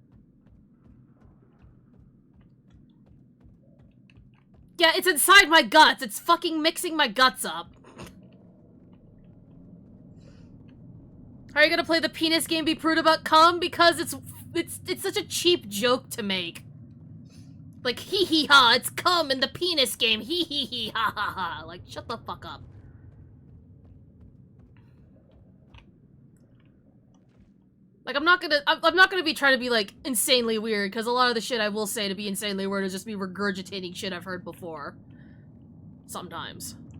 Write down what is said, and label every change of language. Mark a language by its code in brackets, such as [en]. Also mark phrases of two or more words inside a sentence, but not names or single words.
[en] Yeah, it's inside my guts. It's fucking mixing my guts up. Are you gonna play the penis game, be prude about cum? Because it's such a cheap joke to make. Like, hee hee ha, it's cum in the penis game, hee hee hee ha ha ha. Like, shut the fuck up. Like, I'm not gonna be trying to be, like, insanely weird, because a lot of the shit I will say to be insanely weird is just me regurgitating shit I've heard before. Sometimes.